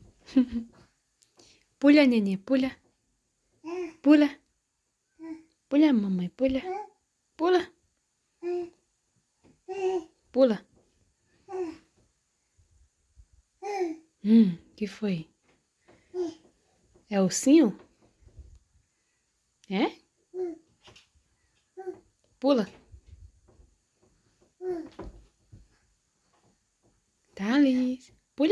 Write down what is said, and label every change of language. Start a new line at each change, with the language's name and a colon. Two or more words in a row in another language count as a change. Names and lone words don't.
Portuguese: Pula, nenê, pula. Pula. Pula, mamãe, pula. Pula. Pula. Que foi? É ursinho? É? Pula. Tá, Liz. Pula.